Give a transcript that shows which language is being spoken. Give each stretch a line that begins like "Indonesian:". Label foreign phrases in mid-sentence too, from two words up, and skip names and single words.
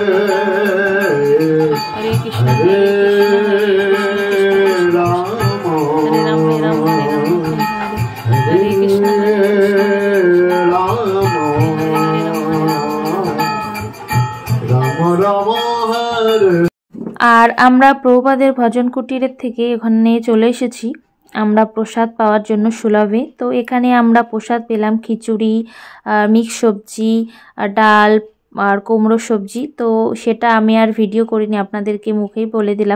Bangla: Hare Krishna Rama Hare Krishna Rama Rama Hare। আর আমরা প্রভুপাদের ভজন কুটিরের থেকে এখানে চলে এসেছি আমরা প্রসাদ পাওয়ার জন্য সুলভে। তো এখানে আমরা প্রসাদ পেলাম খিচুড়ি, মিক্স সবজি, ডাল আর কুমড়ো সবজি। তো সেটা আমি আর ভিডিও করিনি, আপনাদেরকে মুখেই বলে দিলাম।